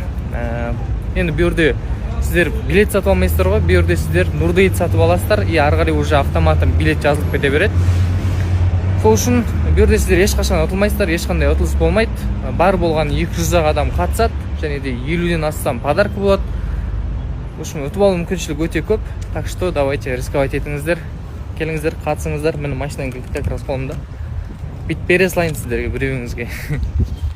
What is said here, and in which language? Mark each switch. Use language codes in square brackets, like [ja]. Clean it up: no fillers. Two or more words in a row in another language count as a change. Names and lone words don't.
[kk] Енді бұл жерде сіздер билет сатып алмайсыздар ғой, бұл жерде сіздер Нурдейт сатып аласыздар, и ары қарай уже автоматтан билет жазылып кете береді. Сол үшін бұл жерде сіздер ешқашан ұтылмайсыздар, ешқандай ұтылыс болмайды. Бар болған 200 адам қатысады, және де 50-ден астам подарка болады. [ru] В общем, [kk] ұтып алу мүмкіншілік өте көп. [ru] Так что давайте рисковать етіңіздер. [kk] Келіңіздер, қатысыңыздар. Мені машинаның кілті [ru] как раз [kk] қолымда. Бүйтіп бере салайын сіздерге, біреуіңізге.